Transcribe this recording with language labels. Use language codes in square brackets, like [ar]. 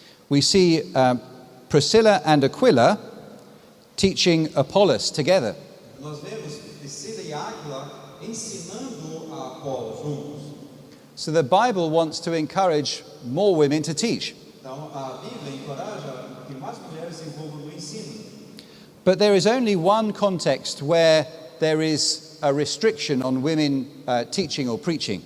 [en] we see Priscilla and Aquila teaching Apollos together. [pt] nós vemos Priscila e Áquila ensinando a Apolo juntos. [en] So the Bible wants to encourage more women to teach. [pt] Então, a Bíblia encoraja que mais mulheres se envolvam no ensino. [en] But there is only one context where there is a restriction on women teaching or preaching.